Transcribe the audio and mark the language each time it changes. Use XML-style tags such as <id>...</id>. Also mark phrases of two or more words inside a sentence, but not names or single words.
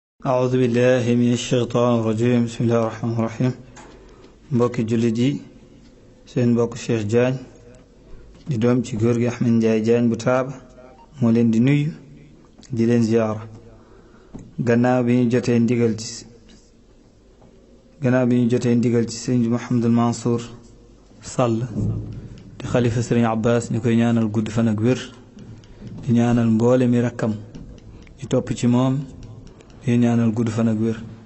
<ar>أعوذ بالله من الشيطان الرجيم. بسم الله الرحمن الرحيم.</ar> <wo>Mbokki jullit yi, seen mbokk Cheikh Diagne, di doom ci góor gi Ahmed Ndiaye Diagne bu Taaba, moo leen di nuyu, di leen ziyaara. Gannaaw bi ñu jotee ndigal ci, gannaaw bi ñu jotee ndigal ci Sëriñ Mouhamadul Mansour Sall, di xalifa Sëriñ Abbas, ñu koy ñaanal gudd fan ak wér, di ñaanal mboole mi rakkam, ñu topp ci moom, di ñaanal gudd fan ak wér.</wo>